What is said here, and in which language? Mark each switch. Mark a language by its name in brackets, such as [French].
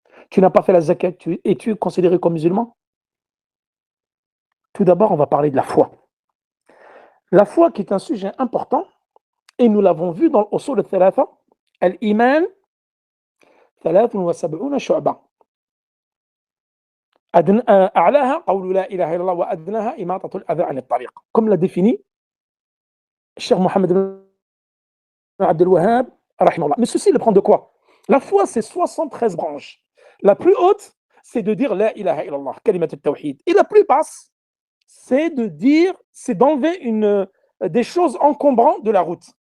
[French] Tu n'as pas fait la zakat, es-tu considéré comme musulman? Tout d'abord, on va parler de la foi. La foi qui est un sujet important, et nous l'avons vu dans l'usul al-thalatha, [Arabic] al-iman 73 shu'ba. أعلاها قول لا إله إلا الله وأدناها إماطة الأذى عن الطريق. [French] Comme l'a défini Cheikh Mohammed ibn Abdel Wahhab, rahimahullah. Mais ceci le prend de quoi? La foi, c'est 73 branches. La plus haute, c'est de dire la ilaha illallah, kalimat al-tawhid. Et la plus basse, c'est d'enlever des choses encombrantes de la route.